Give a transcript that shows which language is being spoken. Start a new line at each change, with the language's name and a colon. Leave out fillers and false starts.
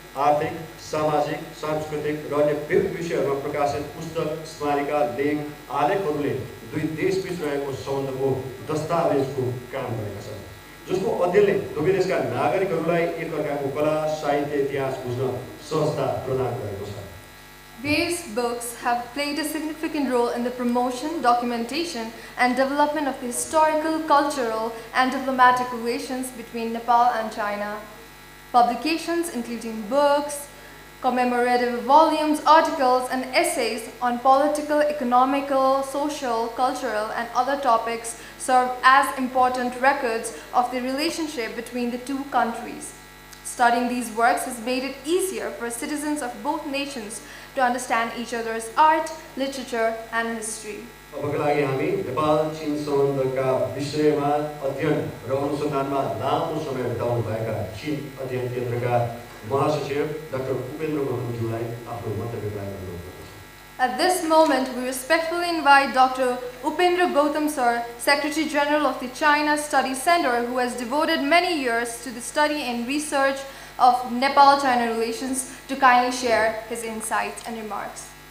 Nepali: आर्थिक, सामाजिक, सांस्कृतिक र अन्य विविध विषयहरूमा प्रकाशित पुस्तक, स्मारिका, लेख, आलेखहरूले दुई देशबीच रहेको सम्बन्धको दस्तावेजको काम गरेका छन्, जसको अध्ययनले दुवै देशका नागरिकहरूलाई एकअर्काको कला, साहित्य, इतिहास बुझ्न सहजता प्रदान गरेको छ।
English: Various books have played a significant role in the promotion, documentation, and development of the historical, cultural, and diplomatic relations between Nepal and China. Publications including books, commemorative volumes, articles, and essays on political, economical, social, cultural, and other topics serve as important records of the relationship between the two countries. Studying these works has made it easier for citizens of both nations to understand each other's art, literature, and history.
Nepali: अबका लागि हामी नेपाल चीन सम्बन्धका विषयमा अध्ययन र अनुसन्धानमा लामो समय बिताउनु भएका चीन अध्ययन केन्द्रका महासचिव डाक्टर उपेन्द्र गौतमज्यूलाई आफ्नो मन्तव्य प्रदान गर्नुहुन्छ।
English: At this moment, we respectfully invite Dr. Upendra Gautam Sir, Secretary General of the China Study Center, who has devoted many years to the study and research of Nepal-China relations, to kindly share his insights and remarks.